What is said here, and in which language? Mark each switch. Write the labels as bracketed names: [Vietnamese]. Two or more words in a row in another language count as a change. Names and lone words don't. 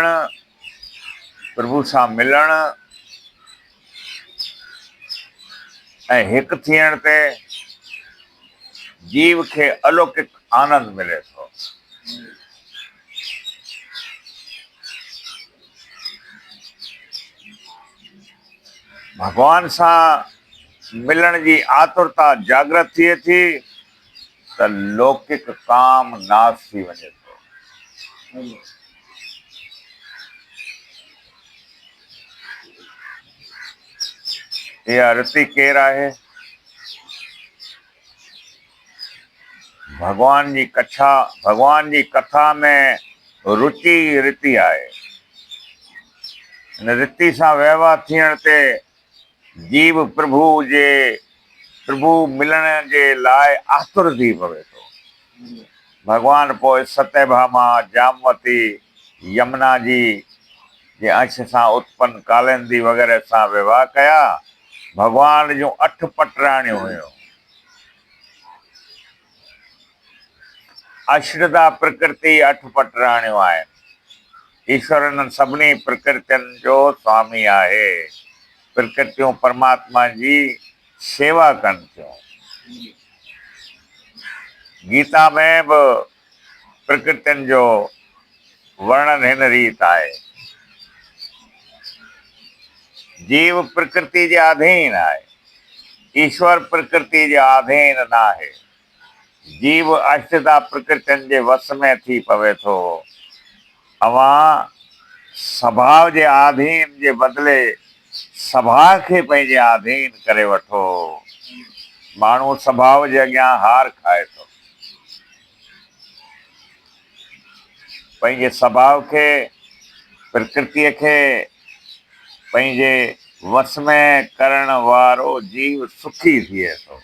[Sindhi] प्रभु सां मिलण ऐं हिकु थियण ते जीव खे अलौकिक आनंद मिले थो। भगवान सां मिलण जी आतुरता जागृत थिए थी त लौकिक काम नाश थी वञे थो। इहा रीति केरु आहे? भगवान जी कथा में रुचि रीति आहे। इन रीति सां व्यवहार थियण ते जीव प्रभु मिलण जे लाइ आतुर थी पवे थो। भगवान पोइ सत्यभामा, जामवती, यमुना जी जे अंश सां उत्पन्न कालिंदी वग़ैरह सां विवाह कया। भगवान जूं 8 पटराणियूं हुयूं। अश्रदा प्रकृति 8 पटराणियूं आहिनि। ईश्वर इन्हनि सभिनी प्रकृतियुनि जो स्वामी आहे। प्रकृतियूं परमात्मा जी सेवा कनि थियूं। गीता में बि प्रकृतियुनि जो वर्णन हिन रीत आहे। जीव प्रकृति जे अधीन आहे। ईश्वर प्रकृति जे अधीन न आहे। जीव अष्टदा प्रकृतियुनि जे वस में थी पवे थो। अवां स्वभाव जे अधीन जे बदिले स्वभाव खे पंहिंजे अधीन करे वठो। माण्हू स्वभाव जे अॻियां हार खाए थो। पंहिंजे स्वभाव खे, प्रकृतिअ खे पंहिंजे वस में करण वारो जीव सुखी थिए थो।